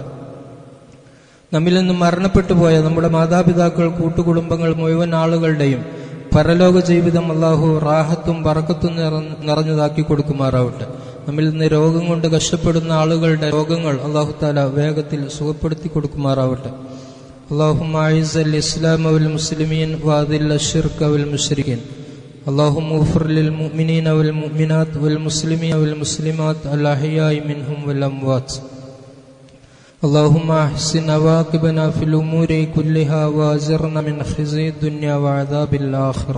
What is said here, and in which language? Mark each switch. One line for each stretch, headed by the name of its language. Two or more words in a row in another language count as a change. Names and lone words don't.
Malayalam: നമ്മിൽ നിന്ന് മരണപ്പെട്ടു പോയ നമ്മുടെ മാതാപിതാക്കൾ, കൂട്ടുകുടുംബങ്ങൾ മുഴുവൻ ആളുകളുടെയും പരലോക ജീവിതം അല്ലാഹു റാഹത്തും ബറക്കത്തും നിറഞ്ഞതാക്കി കൊടുക്കുമാറാവട്ടെ. നമ്മിൽ നിന്ന് രോഗം കൊണ്ട് കഷ്ടപ്പെടുന്ന ആളുകളുടെ രോഗങ്ങൾ
Arabic: الله تعالى
Malayalam: വേഗത്തിൽ സുഖപ്പെടുത്തി കൊടുക്കുമാറാവട്ടെ.
Arabic: اللهم أعز الإسلام والمسلمين وأذل الشرك والمشركين. اللهم اغفر للمؤمنين والمؤمنات والمسلمين والمسلمات الأحياء منهم والأموات. اللهم أحسن عواقبنا في الأمور كلها وأجرنا من خزي الدنيا وعذاب الآخرة.